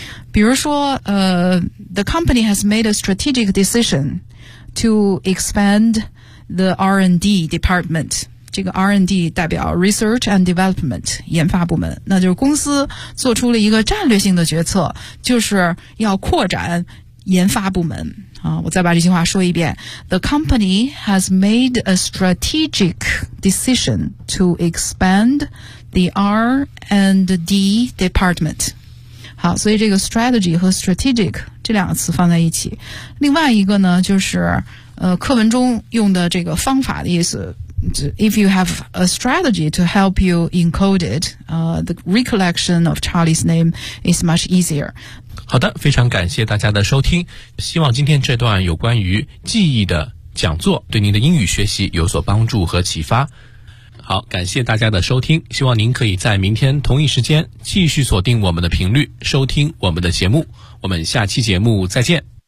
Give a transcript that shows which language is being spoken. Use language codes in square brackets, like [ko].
[zh] 比如说 [en] the company has made a strategic decision to expand the R&D department。 [zh] 这个 R&D 代表 [en] research and development， [zh] 研发部门。那就是公司做出了一个战略性的决策，就是要扩展研发部门。我再把这句话说一遍。 [en] The company has made a strategic decision to expand the R&D department. [zh] 好，所以这个 strategy 和 strategic 这两个词放在一起。另外一个呢，就是课文中用的这个方法的意思。 [en] If you have a strategy to help you encode it, the recollection of Charlie's name is much easier. [zh] 好的，非常感谢大家的收听，希望今天这段有关于记忆的讲座对您的英语学习有所帮助和启发。好，感谢大家的收听，希望您可以在明天同一时间继续锁定我们的频率收听我们的节目，我们下期节目再见。